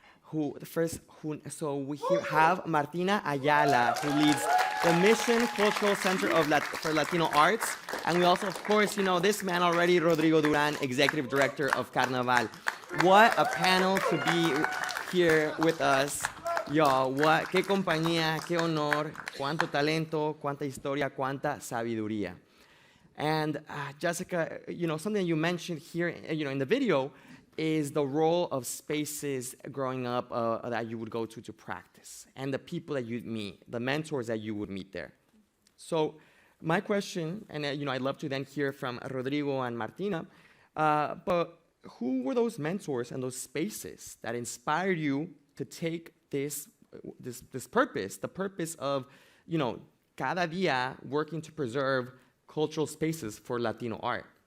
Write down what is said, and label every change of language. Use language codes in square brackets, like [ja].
[en] So we here have Martina Ayala, who leads the Mission Cultural Center for Latino Arts. And we also, of course, you know this man already, Rodrigo Duran, Executive Director of Carnaval. What a panel to be here with us. Y'all, [es] qué compañía, qué honor, cuánto talento, cuánta historia, cuánta sabiduría. [en] And Jessica, you know, something you mentioned here, you know, in the video, is the role of spaces growing up that you would go to practice, and the people that you'd meet, the mentors that you would meet there. So my question, and you know, I'd love to then hear from Rodrigo and Martina, but who were those mentors and those spaces that inspired you to take this purpose, the purpose of, you know, [es] cada día [en] working to preserve cultural spaces for Latino art?